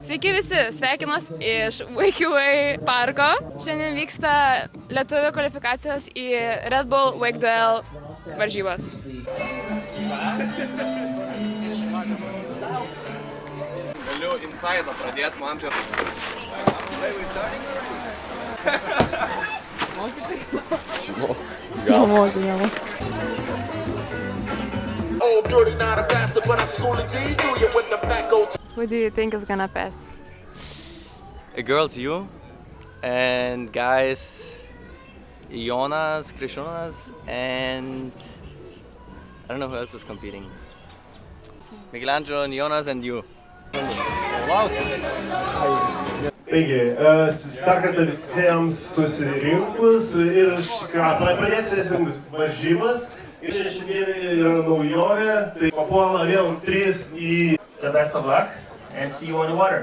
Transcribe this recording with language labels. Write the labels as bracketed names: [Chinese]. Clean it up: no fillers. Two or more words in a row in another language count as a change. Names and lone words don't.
[Lithuanian] Sveiki visi, sveikinuos iš WakeAway parko. Šiandien vyksta lietuvių kvalifikacijos į Red Bull Wake Duel varžybas. Galiu insaidą pradėti, man čia... [English] Who do you think is gonna pass? Girls, you. And guys, Jonas, Krishonas, and... I don't know who else is competing. Michelangelo and Jonas and you. [Lithuanian] Taigi, dar kartą visiems susirinkus ir pradėsim varžybas. Ir šiandien yra naujovė, tai papuola vėl 3 į... [English] The best of luck and see you on the water.